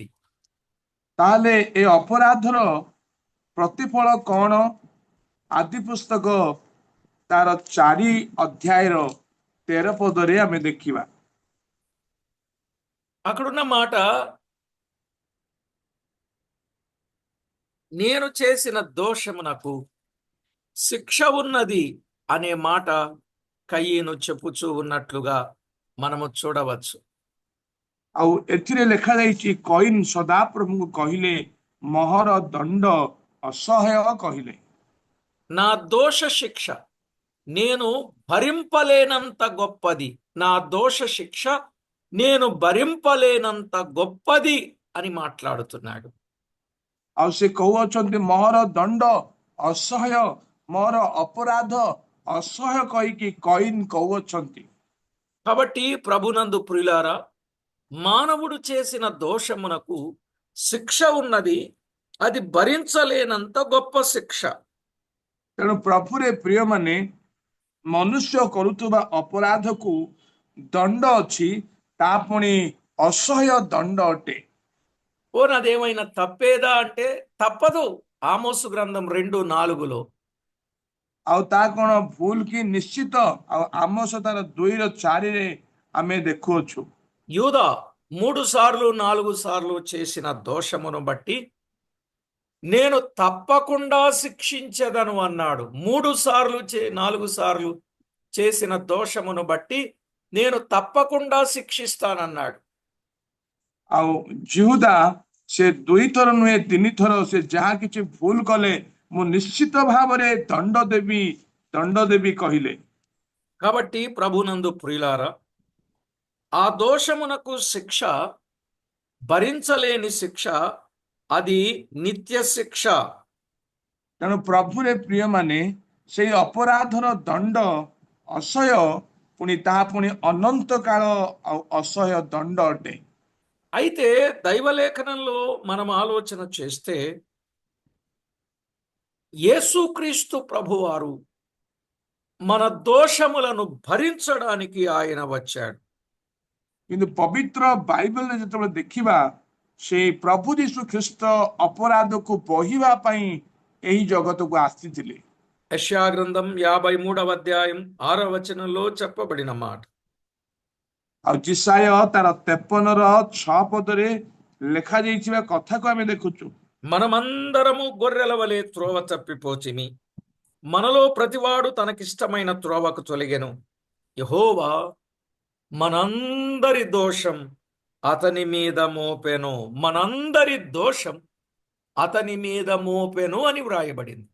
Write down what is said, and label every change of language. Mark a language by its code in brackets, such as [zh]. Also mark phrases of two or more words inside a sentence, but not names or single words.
[or] ତାହେଲେ ଏ ଅପରାଧର ପ୍ରତିଫଳ କଣ? ଆଦି ପୁସ୍ତକ ତାର 4 ଅଧ୍ୟାୟର 13 ପଦରେ ଆମେ ଦେଖିବା। [te] అక్కడున్న మాట, నేను చేసిన దోషమునకు శిక్ష ఉన్నది అనే మాట కయీను చెప్పుచూ ఉన్నట్లుగా మనము చూడవచ్చు. [or] ଆଉ ଏଥିରେ ଲେଖାଯାଇଛି, କଇନ୍ ସଦାପ୍ରଭୁଙ୍କୁ କହିଲେ, ମହର ଦଣ୍ଡ ଅସହ୍ୟ କହିଲେ। [te] నా దోష శిక్ష నేను భరింపలేనంత గొప్పది, నా దోష శిక్ష నేను భరింపలేనంత గొప్పది అని మాట్లాడుతున్నాడు. [or] ଆଉ ସେ କହୁଅଛନ୍ତି, ମହର ଦଣ୍ଡ ଅସହ୍ୟ, ମୋର ଅପରାଧ ଅସହ୍ୟ କହିକି କଇନ୍ କହୁଅଛନ୍ତି। [te] కాబట్టి ప్రభునందు ప్రియులారా, మానవుడు చేసిన దోషమునకు శిక్ష ఉన్నది, అది భరించలేనంత గొప్ప శిక్ష. [or] ତେଣୁ ପ୍ରଭୁରେ ପ୍ରିୟମାନେ, ମନୁଷ୍ୟ କରୁଥିବା ଅପରାଧକୁ ଦଣ୍ଡ ଅଛି, ତା ପୁଣି ଅସହ୍ୟ ଦଣ୍ଡ ଅଟେ। [te] ఓ నాదేమైనా తప్పేదా అంటే తప్పదు. ఆమోసు గ్రంథం 2:4లో [or] ଆଉ ତା କଣ ଭୁଲ କି? ନିଶ୍ଚିତ। ଆଉ ଆମୋସ ତାର 2:4ରେ ଆମେ ଦେଖୁଅଛୁ, [te] యూదా 3 సార్లు 4 సార్లు చేసిన దోషమును బట్టి నేను తప్పకుండా శిక్షించదను అన్నాడు. 3 సార్లు 4 సార్లు చేసిన దోషమును బట్టి నేను తప్పకుండా శిక్షిస్తానన్నాడు. [or] ଆଉ ଜିହୁଦା ସେ 2 ଥର ନୁହେଁ 3 ଥର ସେ ଯାହା କିଛି ଭୁଲ କଲେ, ମୁଁ ନିଶ୍ଚିତ ଭାବରେ ଦଣ୍ଡ ଦେବି କହିଲେ। [te] కాబట్టి ప్రభునందు ప్రియులారా, ఆ దోషమునకు శిక్ష, భరించలేని శిక్ష, అది నిత్య శిక్ష. [or] ତେଣୁ ପ୍ରଭୁରେ ପ୍ରିୟମାନେ, ସେଇ ଅପରାଧର ଦଣ୍ଡ ଅସହ୍ୟ, ପୁଣି ତାହା ପୁଣି ଅନନ୍ତ କାଳ ଆଉ ଅସହ୍ୟ ଦଣ୍ଡ ଅଟେ। [te] అయితే దైవలేఖనంలో మనం ఆలోచన చేస్తే యేసుక్రీస్తు ప్రభువారు మన దోషములను భరించడానికి ఆయన వచ్చాడు. [or] କିନ୍ତୁ ପବିତ୍ର ବାଇବଲରେ ଯେତେବେଳେ ଦେଖିବା, ସେଇ ପ୍ରଭୁ ଯୀଶୁ ଖ୍ରୀଷ୍ଟ ଅପରାଧକୁ ବୋହିବା ପାଇଁ ଏହି ଜଗତକୁ ଆସିଥିଲେ। [te] యెషయా గ్రంథం 53వ అధ్యాయం 6వ వచనంలో చెప్పబడిన మాట, [or] ଆଉ ଜିସାୟ ତାର 53ର 6 ପଦରେ ଲେଖାଯାଇଥିବା କଥାକୁ ଆମେ ଦେଖୁଛୁ। [te] మనమందరము గొర్రెల వలె త్రోవ తప్పిపోచిమి, మనలో ప్రతివాడు తనకిష్టమైన త్రోవకు తొలగెను, యెహోవా మనందరి దోషం అతని మీద మోపెను, మనందరి దోషం అతని మీద మోపెను అని వ్రాయబడింది.